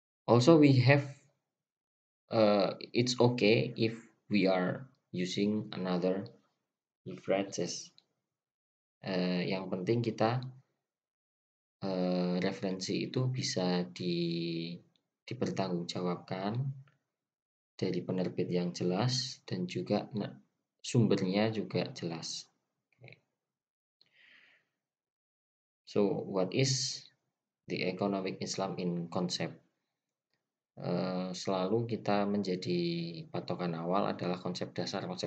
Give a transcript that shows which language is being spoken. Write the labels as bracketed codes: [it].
[en] Also, we have it's okay if we are using another references. [id] Yang penting kita referensi itu bisa dipertanggungjawabkan dari penerbit yang jelas dan juga sumbernya juga jelas. [en] So, what is the economic Islam in concept? [id] Selalu kita menjadi patokan awal adalah konsep dasar.